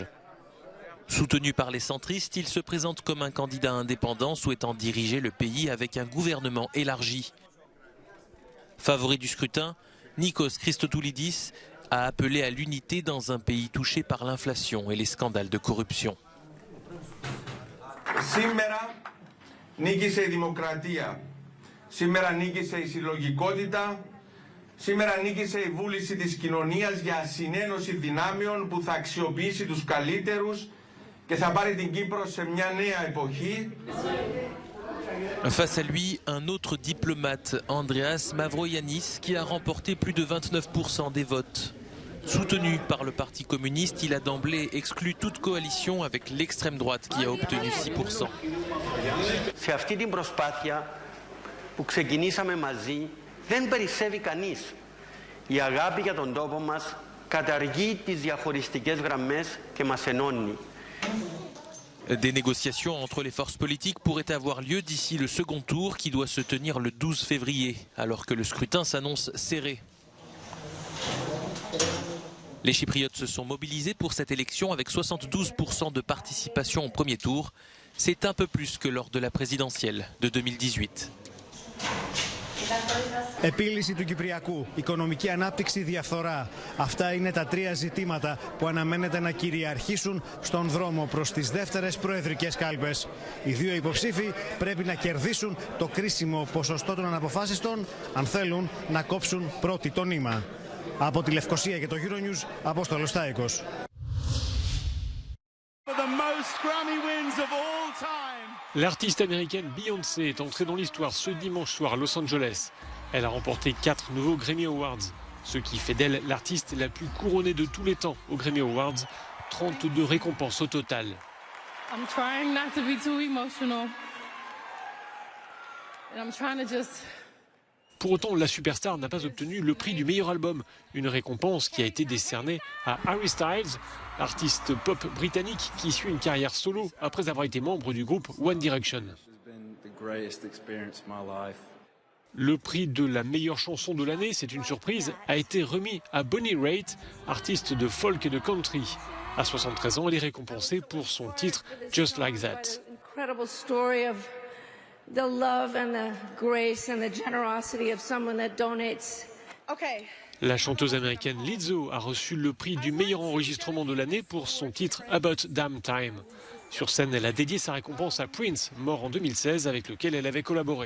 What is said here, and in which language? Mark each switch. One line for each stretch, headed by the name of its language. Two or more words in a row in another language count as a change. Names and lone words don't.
French: Soutenu par les centristes, il se présente comme un candidat indépendant souhaitant diriger le pays avec un gouvernement élargi. Favori du scrutin, Nikos Christodoulidis a appelé à l'unité dans un pays touché par l'inflation et les scandales de corruption.
Greek: Νίκησε η δημοκρατία. Σήμερα νίκησε η συλλογικότητα. Σήμερα νίκησε η βούληση της κοινωνίας για συνένωση δυνάμεων που θα αξιοποιήσει τους καλύτερους και θα πάρει την Κύπρο σε μια νέα εποχή.
French: Face à lui, un autre diplomate, Andreas Mavroyiannis, qui a remporté plus de 29% des votes. Soutenu par le Parti communiste, il a d'emblée exclu toute coalition avec l'extrême droite qui a obtenu 6%.
Greek: Σε αυτή την προσπάθεια που ξεκινήσαμε μαζί δεν περισσεύει κανείς. Η αγάπη για τον τόπο μας καταργεί τις διαχωριστικές γραμμές και μας ενώνει.
French: Des négociations entre les forces politiques pourraient avoir lieu d'ici le second tour qui doit se tenir le 12 février, alors que le scrutin s'annonce serré. Les Chypriotes se sont mobilisés pour cette élection avec 72% de participation au premier tour. C'est un peu plus que lors de la présidentielle de 2018.
Greek: Επίλυση του Κυπριακού, οικονομική ανάπτυξη, διαφθορά. Αυτά είναι τα τρία ζητήματα που αναμένεται να κυριαρχήσουν στον δρόμο προς τις δεύτερες προεδρικές κάλπες. Οι δύο υποψήφοι πρέπει να κερδίσουν το κρίσιμο ποσοστό των αναποφάσιστων αν θέλουν να κόψουν πρώτοι το νήμα. Από τη Λευκοσία και το Euronews, Απόστολος Στάικος.
French: L'artiste américaine Beyoncé est entrée dans l'histoire ce dimanche soir à Los Angeles. Elle a remporté 4 nouveaux Grammy Awards, ce qui fait d'elle l'artiste la plus couronnée de tous les temps aux Grammy Awards, 32 récompenses au total.
English: I'm trying not to be too emotional. And I'm trying to just...
French: Pour autant, la superstar n'a pas obtenu le prix du meilleur album, une récompense qui a été décernée à Harry Styles, artiste pop britannique qui suit une carrière solo après avoir été membre du groupe One Direction. Le prix de la meilleure chanson de l'année, c'est une surprise, a été remis à Bonnie Raitt, artiste de folk et de country. À 73 ans, elle est récompensée pour son titre Just Like That.
English: The love and the grace and the generosity of someone that donates. Okay.
French: La chanteuse américaine Lizzo a reçu le prix du meilleur enregistrement de l'année pour son titre About Damn Time. Sur scène, elle a dédié sa récompense à Prince, mort en 2016, avec lequel elle avait collaboré.